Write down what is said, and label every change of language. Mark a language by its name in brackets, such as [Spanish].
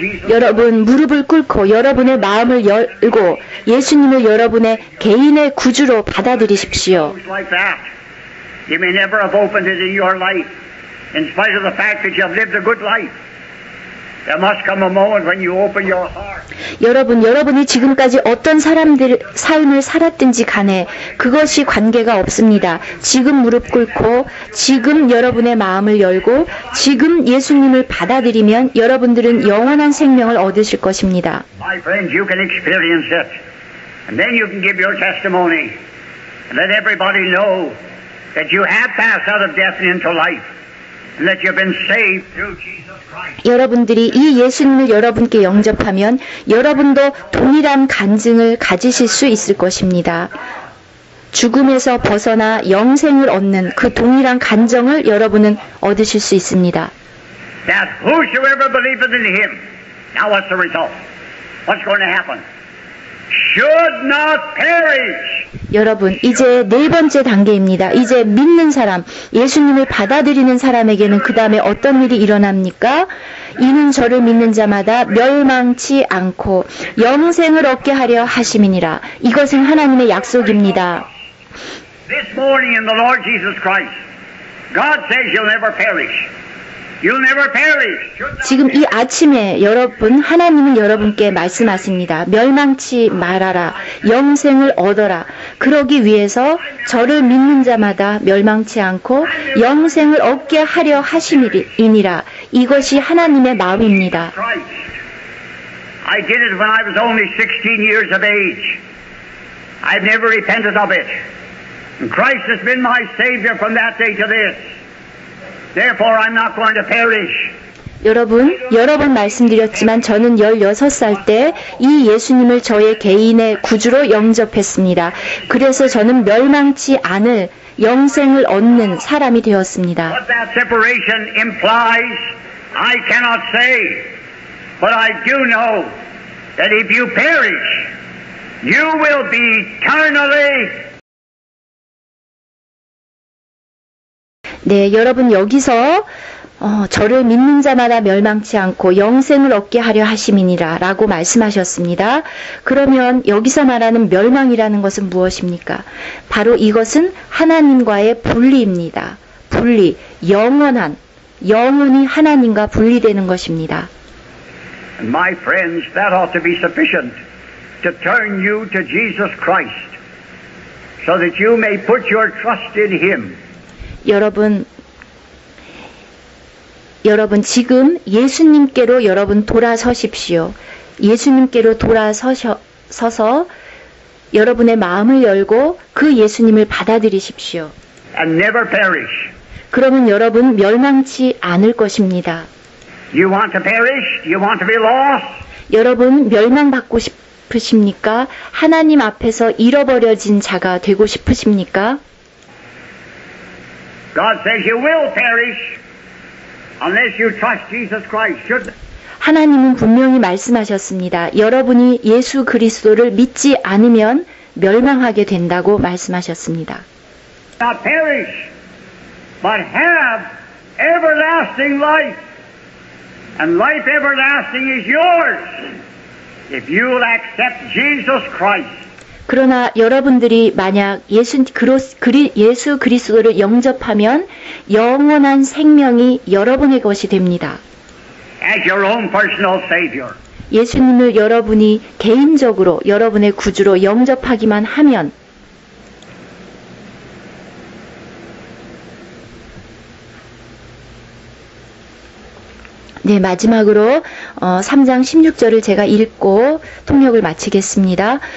[Korean] 여러분, 무릎을 꿇고 여러분의 마음을 열고 예수님을 여러분의 개인의 구주로 받아들이십시오. [English] You may never have opened it in your life, in spite of the fact that you have lived a good life. There must come a moment when you open your heart. [Korean] 여러분이 지금까지 어떤 삶을 살았든지 간에 그것이 관계가 없습니다. 지금 무릎 꿇고 지금 여러분의 마음을 열고 지금 예수님을 받아들이면 여러분들은 영원한 생명을 얻으실 것입니다. [English] My friends, you can experience it. And then you can give your testimony and let everybody know that you have passed out of death into life and that you've been saved through Jesus Christ. [Korean] 여러분들이 이 예수님을 여러분께 영접하면 여러분도 동일한 간증을 가지실 수 있을 것입니다. 죽음에서 벗어나 영생을 얻는 그 동일한 간정을 여러분은 얻으실 수 있습니다. [English] That whosoever believeth in him. Now what's the result? What's going to happen? Should not perish. [Korean] 여러분, 이제 네 번째 단계입니다. 이제 믿는 사람, 예수님을 받아들이는 사람에게는 그 다음에 어떤 일이 일어납니까? 이는 저를 믿는 자마다 멸망치 않고 영생을 얻게 하려 하심이니라. 이것은 하나님의 약속입니다. [English] This morning in the Lord Jesus Christ, God says you'll never perish. You'll never perish. [Korean] 지금 이 아침에 여러분, 하나님은 여러분께 말씀하십니다. 멸망치 말아라. 영생을 얻어라. 그러기 위해서 저를 믿는 자마다 멸망치 않고 영생을 얻게 하려 하심이니라. 이것이 하나님의 마음입니다. [English] I did it when I was only 16 years of age. I've never repented of it. And Christ has been my Savior from that day to this. Therefore I'm not going to perish. [Korean] 여러분, 여러 번 말씀드렸지만 저는 16살 때 이 예수님을 저의 개인의 구주로 영접했습니다. 그래서 저는 멸망치 않을 영생을 얻는 사람이 되었습니다. [English] What that separation implies, I cannot say. But I do know that if you perish, you will be eternally. [Korean] 네, 여러분 여기서 저를 믿는 자마다 멸망치 않고 영생을 얻게 하려 하심이니라 라고 말씀하셨습니다. 그러면 여기서 말하는 멸망이라는 것은 무엇입니까? 바로 이것은 하나님과의 분리입니다. 분리, 영원히 하나님과 분리되는 것입니다. [English] And my friends, that ought to be sufficient to turn you to Jesus Christ so that you may put your trust in Him. [Korean] 여러분 지금 예수님께로 여러분 돌아서십시오. 예수님께로 돌아서서 여러분의 마음을 열고 그 예수님을 받아들이십시오. [English] And never perish. [Korean] 그러면 여러분 멸망치 않을 것입니다. [English] You want to perish? You want to be lost? [Korean] 여러분 멸망받고 싶으십니까? 하나님 앞에서 잃어버려진 자가 되고 싶으십니까? [English] God says you will perish unless you trust Jesus Christ. [Korean] 하나님은 분명히 말씀하셨습니다. 여러분이 예수 그리스도를 믿지 않으면 멸망하게 된다고 말씀하셨습니다. [English] Not perish, but have everlasting life. And life everlasting is yours if you will accept Jesus Christ. [Korean] 그러나 여러분들이 만약 예수 그리스도를 영접하면 영원한 생명이 여러분의 것이 됩니다. [English] As your own personal Savior. [Korean] 예수님을 여러분이 개인적으로 여러분의 구주로 영접하기만 하면 네, 마지막으로 3장 16절을 제가 읽고 통역을 마치겠습니다.